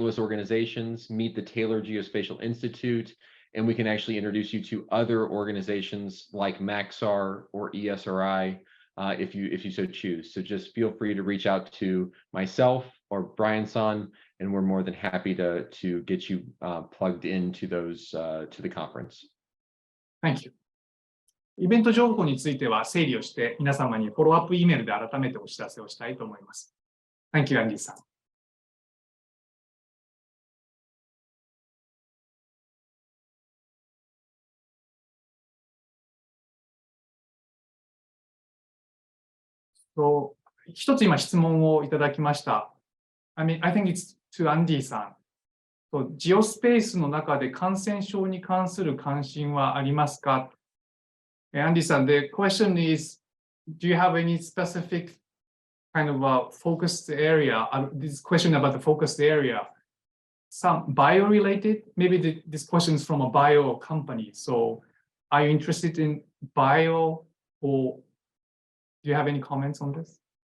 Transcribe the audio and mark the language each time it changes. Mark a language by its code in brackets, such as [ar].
[en] Louis organizations, meet the Taylor Geospatial Institute, and we can actually introduce you to other organizations like Maxar or ESRI if you so choose. So just feel free to reach out to myself or Brian-san, and we're more than happy to get you plugged into those to the conference. Thank you. [ja] イベント情報については整理をして皆様にフォローアップ E メールで改めてお知らせをしたいと思います。 [en] Thank you, Andy さん。 [ja] 一つ今質問をいただきました。 [en] I think it's to Andy さん。 [ja] ジオスペースの中で感染症に関する関心はありますか？ [en] Andy さん、the question is, do you have any specific kind of a focused area? This question about the focused area, some bio-related? Maybe this question is from a bio company. So, are you interested in bio, or do you have any comments on this?